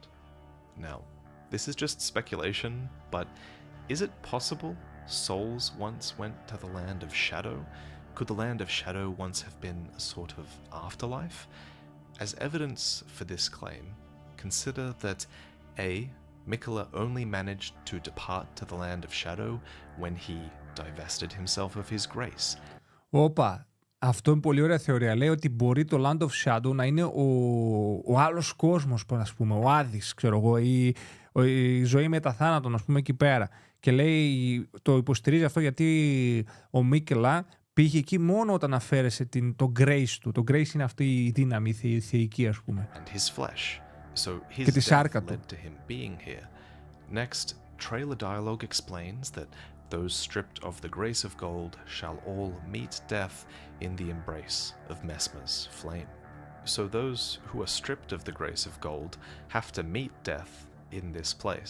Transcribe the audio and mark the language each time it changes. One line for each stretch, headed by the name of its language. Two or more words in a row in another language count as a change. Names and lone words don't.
English: Now, this is just speculation, but is it possible souls once went to the Land of Shadow? Could the Land of Shadow once have been a sort of afterlife? As evidence for this claim, consider that A. Mikola only managed to depart to the Land of Shadow when he divested himself of his grace.
Greek: Όπα, αυτό είναι πολύ ωραία θεωρία. Λέει ότι μπορεί το Land of Shadow να είναι ο άλλος κόσμος, ας πούμε, ο Άδης, ξέρω εγώ, η ζωή μετά θάνατον, ας πούμε, εκεί πέρα. Και λέει, το υποστηρίζει αυτό γιατί ο Μίκελα πήγε εκεί μόνο όταν αφαίρεσε το grace του. Το grace είναι αυτή η δύναμη, η θεϊκή, ας πούμε.
English: And his flesh. So his
Greek: Και τη σάρκα
English: death
Greek: του.
English: led to him being here. Next, trailer dialogue explains that those stripped of the grace of gold shall all meet death in the embrace of Mesmer's flame. So those who are stripped of the grace of gold have to meet death in this place.